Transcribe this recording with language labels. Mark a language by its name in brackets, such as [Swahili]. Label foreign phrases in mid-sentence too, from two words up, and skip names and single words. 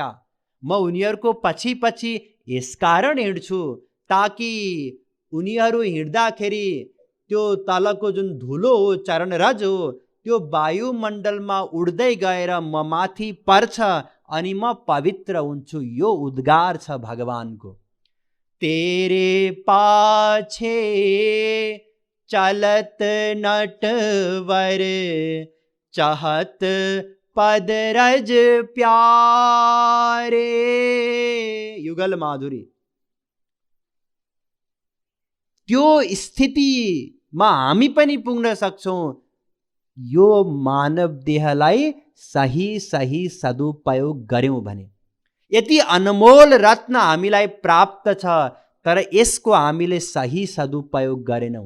[Nepali] म उनीहरूको पछि पछि यसकारण हिँड्छु ताकि उनीहरू हिँड्दाखेरि त्यो तलको जुन धुलो हो, चरणरज हो, त्यो वायुमण्डलमा उड्दै गएर म माथि पर्छ अनि म पवित्र हुन्छु। यो उद्गार छ भगवानको। [Hindi] तेरे पाछे चलत नटवर, चाहत पद रज प्यारे। [Nepali] युगल माधुरी। त्यो स्थितिमा हामी पनि पुग्न सक्छौं यो मानव देहलाई सही सही सदुपयोग गर्यौं भने। यति अनमोल रत्न हामीलाई प्राप्त छ, तर यसको हामीले सही सदुपयोग गरेनौं।